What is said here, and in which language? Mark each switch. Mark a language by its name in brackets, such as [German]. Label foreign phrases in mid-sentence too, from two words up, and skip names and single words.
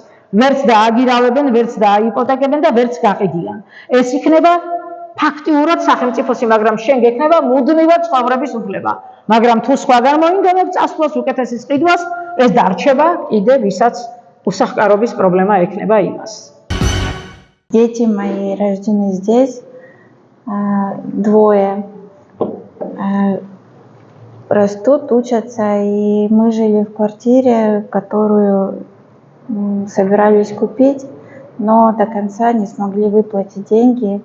[Georgian] ვერც დააგირავებენ, ვერც დააიპოთეკებენ და ვერც გაყიდიან. ეს იქნება ფაქტიურად სახელმწიფოსი, მაგრამ შენ გექნება მუდმივად ცხოვრების უფლება. მაგრამ თუ სხვა გამოინდომებ წასვლას, უკეთესის ყიდვას, ეს დარჩება კიდე ვისაც უსახკარობის პრობლემა ექნება იმას. [Russian] Дети мои рождены здесь, двое. Растут, учатся, и мы жили в квартире, которую собирались купить, но до конца не смогли выплатить деньги.